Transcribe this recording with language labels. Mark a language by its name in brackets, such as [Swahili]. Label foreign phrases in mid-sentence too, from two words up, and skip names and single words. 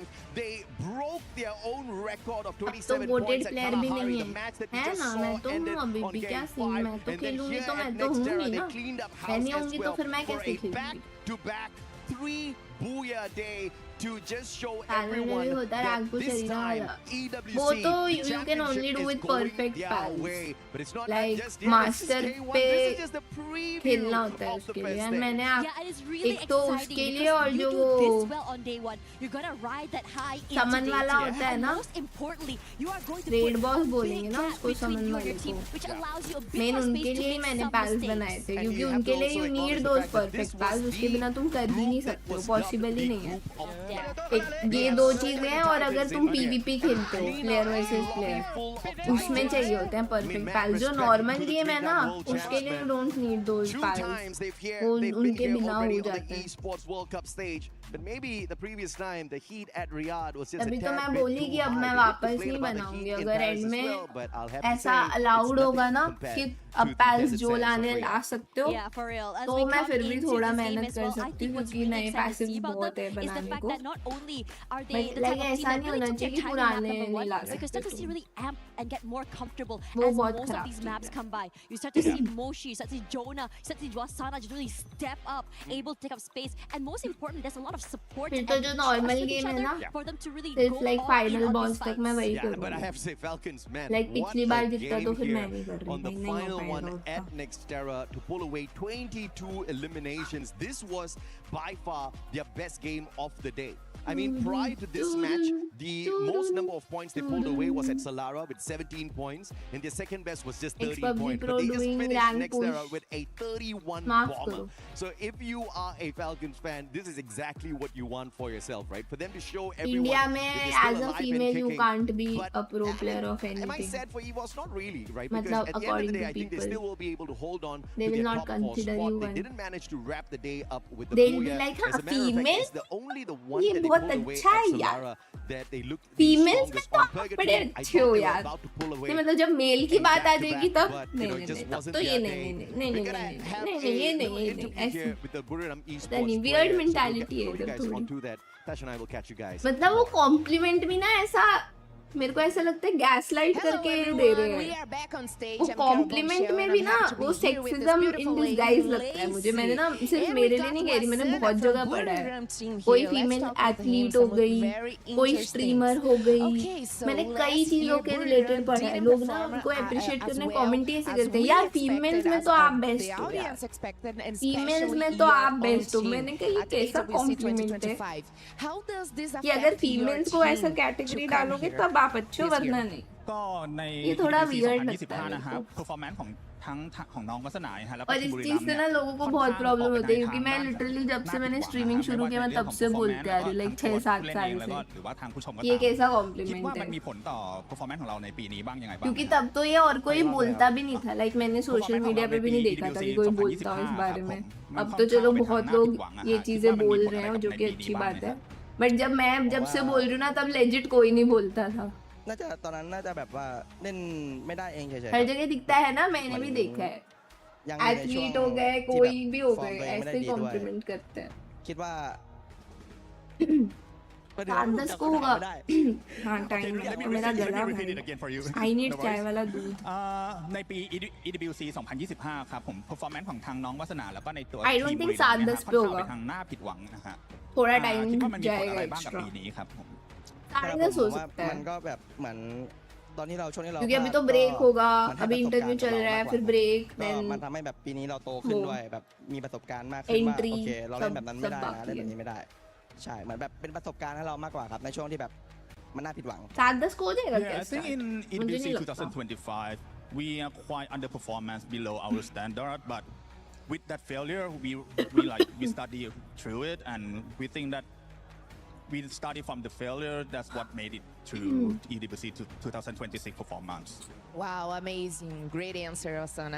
[English] They broke their own record of 27 points at Kalahari, the match that we just saw ended on game 5, and then here at Nextera, they cleaned up house as well for a back-to-back 3 booyah day to just show everyone that this time EWC you can only do with perfect pals. But it's not like just [Hindi] master पे खेलना होता है उसके लिए. [English] And [Hindi] मैंने एक तो उसके लिए और जो वो समन वाला होता है ना, रेड बॉस बोलेंगे ना उसको समन वाले को. मेन उनके लिए ही मैंने pals बनाए थे क्योंकि उनके लिए [English] you need those perfect pals. [Hindi] उसके बिना तुम कर भी नहीं सकते हो, पॉसिबल ही नहीं है. ये 2 चीजें हैं और अगर तुम PvP खेलते हो [English] player versus player [Hindi] उसमें चाहिए होते हैं [English] perfect pals [Hindi] जो [English] normal game [Hindi] है ना उसके लिए [English] don't need those pals [Hindi] वो उनके बिना हो जाते हैं [English] But maybe the previous time the heat at Riyadh was just [Hindi] अभी तो मैं बोली कि अब मैं वापस नहीं बनाऊंगी अगर एंड में ऐसा अलाउड होगा ना कि अब पैल्स जो लाने ला सकते हो तो मैं फिर भी थोड़ा मेहनत कर सकती हूँ क्योंकि नए पैसेस बहुत है बनाने को [English] but like [Hindi] ऐसा नहीं होना चाहिए कि पुराने नहीं ला सकते [English] and get more comfortable [Hindi] वो [English] as [Hindi] बहुत [English] most of [Hindi] खराब [English] these [Hindi] चीज़ [English] maps [Hindi] है। [English] come by. You start to see Moshi, you start to see Jonah, you start to see Wasana just really step up, able to take up space, and most important, there's a lot of support [Hindi] फिर [English] and [Hindi] तो जो [English] trust [Hindi] नॉर्मल [English] with each [Hindi] गेम है [English] other [Hindi] ना [English] for them to really [Hindi] सिर्फ [English] go [Hindi] लाइक [English] all in [Hindi] फाइनल [English] on [Hindi] बॉस [English] these [Hindi] तक मैं [English] fights. [Hindi] वही [English] Yeah, but I [Hindi] करूँगी [English] have to say, Falcons, man, [Hindi] लाइक पिछली [English] what [Hindi] बार [English] a [Hindi] जितना तो [English] game [Hindi] फिर मैं [English] here [Hindi] नहीं कर रही [English] on the [Hindi] भाई नहीं हो [English] final [Hindi] पाएगा [English] one [Hindi] उतना [English] at Nextera to pull away 22 eliminations. This was by far their best game of the day. I mean, prior to this match, the most number of points they pulled away was at Solara with 17 points, and their second best was just 13 points. But they just finished Nextera with a 31 bomber. So if you are a Falcons fan, this is exactly what you want for yourself, right? For them to show everyone [Hindi] India [English] that [Hindi] में [English] they're still as a alive and female you kicking. can't be But a pro player of am I anything. sad for EVOS? Not really, right? Because [Hindi] मतलब [English] at the end of the according day, to I think they people. still will be able to hold on They to will their not top 4 consider spot. you They one. didn't manage to wrap the day up with the They'll be booyah. like, As a matter of fact, female? it's the only the one [Hindi] ये [English] that they [Hindi] बहुत [English] pulled away [Hindi] अच्छा [English] at [Hindi] है यार। [English] Solara that they looked the [Hindi] फीमेल्स में [English] strongest [Hindi] तो [English] on [Hindi] आप [English] Purgatory. [Hindi] बड़े [English] I [Hindi] अच्छे [English] thought [Hindi] हो [English] they were [Hindi] यार [English] about to pull away [Hindi] नहीं मतलब जब मेल की बात आ जाएगी तब [English] but, [Hindi] नहीं [English] you know, [Hindi] नहीं [English] it just [Hindi] नहीं तब [English] wasn't [Hindi] तो ये [English] their [Hindi] नहीं [English] day. [Hindi] नहीं नहीं [English] We're [Hindi] नहीं [English] gonna [Hindi] नहीं [English] have [Hindi] नहीं नहीं ये [English] a [Hindi] नहीं [English] little [Hindi] ये [English] interview [Hindi] नहीं ऐसे [English] here with the Buriram [Hindi] नहीं [English] esports weird players. So we'll [Hindi] mentality है [English] throw you [Hindi] इधर [English] guys [Hindi] थोड़ी [English] onto that. Tash and I will catch you guys. [Hindi] मतलब वो कॉम्प्लीमेंट भी ना ऐसा मेरे को ऐसा लगता है गैस लाइट करके दे रहे हैं वो कॉम्प्लीमेंट में भी ना वो [English] sexism in [Hindi] डिसगाइज लगता है मुझे मैंने ना सिर्फ मेरे लिए नहीं कह रही मैंने बहुत जगह पढ़ा है कोई [English] female athlete [Hindi] हो गई कोई स्ट्रीमर हो गई मैंने कई चीजों के रिलेटेड पढ़ा है लोग ना उनको अप्रिशिएट करने कमेंट ही ऐसे करते हैं यार फीमेल्स में तो आप बेस्ट हो यार फीमेल्स में तो आप बेस्ट हो मैंने कहा ये कैसा कॉम्प्लीमेंट है कि अगर फीमेल्स को ऐसा कैटेगरी डालोगे तब आप अच्छे हो वरना नहीं [Thai] ก็ใน [Hindi] ये थोड़ा [Thai] EWC [Hindi] weird लगता है [Thai] 2025 นะครับ [Hindi] मेरे को। [Thai] performance ของน้องวัฒนาฮะแล้วก็ [Hindi] और [Thai] ทีม [Hindi] इस [Thai] บุรี [Hindi] चीज [Thai] รัมย์ [Hindi] से [Thai] เนี่ย [Hindi] ना लोगों को बहुत प्रॉब्लम होती है क्योंकि मैं लिटरली जब से मैंने स्ट्रीमिंग शुरू किया मैं तब से बोलते आ रही हूँ लाइक 6-7 साल [Thai] แล้ว [Hindi] से [Thai] ก็หรือว่าทางผู้ชมก็ [Hindi] ये [Thai] ตาม [Hindi] कैसा [Thai] คิด [Hindi] कॉम्प्लीमेंट [Thai] ว่ามัน [Hindi] है [Thai] มีผลต่อ performance ของเราในปีนี้บ้างยังไงบ้าง [Hindi] क्योंकि तब तो ये और कोई बोलता भी नहीं था लाइक मैंने [English] social media [Hindi] पे भी नहीं देखा था कि कोई बोलता हो इस बारे में अब तो चलो बहुत लोग ये चीजें बोल रहे हैं जो कि अच्छी बात है बट जब से बोल रही हूँ ना तब लेजिट कोई नहीं बोलता था [Thai] น่าจะตอนนั้นน่าจะแบบว่าเล่นไม่ได้เองเฉยๆ [Hindi] हर जगह दिखता है ना मैंने भी देखा है [Thai] ยังอยู่ในช่วง [Hindi] एथलीट हो गए [Thai] ที่ [Hindi] कोई [Thai] แบบ [Hindi] भी हो [Thai] ฟอร์ม [Hindi] गए [Thai] ตัวเองไม่ได้ [Hindi] ऐसे [Thai] ดีด้วย [Hindi] कॉम्प्लीमेंट करते हैं [Thai] คิดว่า [Hindi] रात 10 को होगा हाँ टाइम तो मेरा गला [English] I need [Hindi] चाय वाला दूध [Thai] ในปี EWC 2025 ครับผม performance ของทางน้องวัฒนาแล้วก็ในตัว [English] I don't [Thai] ทีม [English] think [Thai] บุรีรัมย์เนี่ย [Hindi] Saad [Thai] ค่อน [Hindi] 10 [Thai] ข้าง [Hindi] पे [Thai] ไป [Hindi] होगा [Thai] ทางหน้าผิดหวังนะฮะ [Hindi] थोड़ा टाइम [Thai] คิดว่ามันมีผลอะไร [Hindi] जाएगा [Thai] บ้างกับ [Hindi] एक्स्ट्रा [Thai] ปีนี้ครับผม [Hindi] साढ़े 10 हो सकता [Thai] มัน [Hindi] है [Thai] ก็แบบเหมือนตอนที่เราช่วงที่เรา [Hindi] क्योंकि अभी [Thai] พลา [Hindi] तो [Thai] ด [Hindi] ब्रेक [Thai] ก็ [Hindi] होगा [Thai] มันให้ [Hindi] अभी [Thai] ประสบ [Hindi] इंटरव्यू [Thai] การณ์ [Hindi] चल [Thai] กับ [Hindi] रहा है [Thai] มากกว่า [Hindi] फिर ब्रेक [Thai] ก็ [Hindi] देन [Thai] มันทำให้แบบปีนี้เราโตขึ้นด้วยแบบมีประสบการณ์มากขึ้นว่า [Hindi] Entry [Thai] โอเคเราเล่นแบบนั้นไม่ได้ [Hindi] सब [Thai] นะ [Hindi] बाकी [Thai] เล่นแบ [Hindi] है [Thai] บนี้ไม่ได้ ใช่เหมือนแบบเป็นประสบการณ์ให้เรามากกว่าครับในช่วงที่แบบมันน่าผิดหวัง [Hindi] 7 10 को हो जाएगा [English] Yeah, [Hindi] क्या [English] I think [Hindi] start? [English] in [Hindi] मुझे [English] EWC [Hindi] नहीं लगता [English] 2025 we are quite underperformance below our standard, but with that failure, we study through it, and we think that we study from the failure. That's what made it to EWC 2026 performance. Wow, amazing. Great answer, Osana.